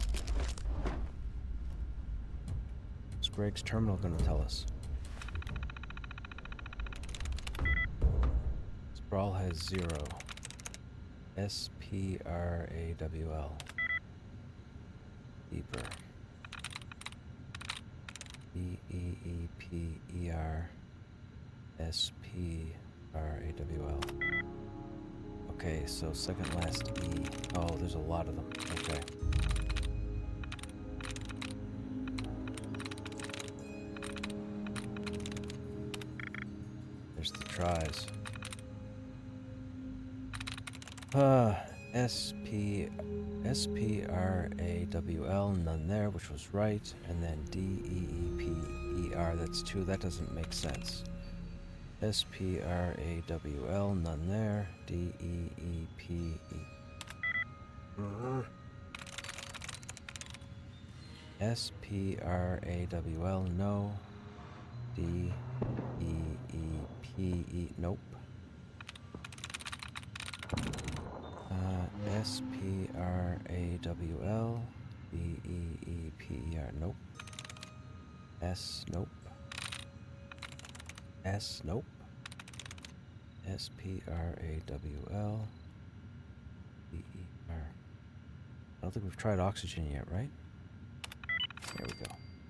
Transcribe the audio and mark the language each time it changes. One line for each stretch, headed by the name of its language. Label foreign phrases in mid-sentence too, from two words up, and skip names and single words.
English: What's Greg's terminal gonna tell us? Sprawl has 0. S-P-R-A-W-L. Deeper. E-E-E-P-E-R S-P-R-A-W-L. Okay, so second last E. Oh, there's a lot of them. Okay. There's the tries. S-P-R-A-W-L, none there, which was right. And then D-E-E-P-E-R, that's 2. That doesn't make sense. S-P-R-A-W-L, none there. D-E-E-P-E. S-P-R-A-W-L, no. D-E-E-P-E, nope. S-P-R-A-W-L, D-E-E-P-E-R, nope. S, nope. S, nope. S-P-R-A-W-L, D-E-R. I don't think we've tried oxygen yet, right? There we go.